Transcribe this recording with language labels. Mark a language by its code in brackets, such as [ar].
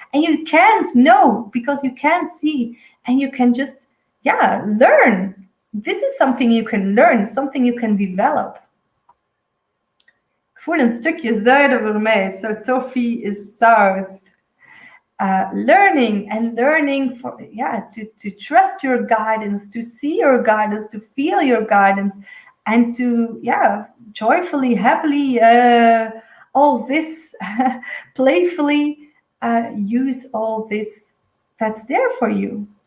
[en] And you can't know because you can't see, and you can just learn. This is something you can learn, something you can develop. [nl] Ik voel een stukje zuiden voor mij, [en] so Sophie is south. Learning for to trust your guidance, to see your guidance, to feel your guidance, and to joyfully, happily, all this playfully use all this that's there for you.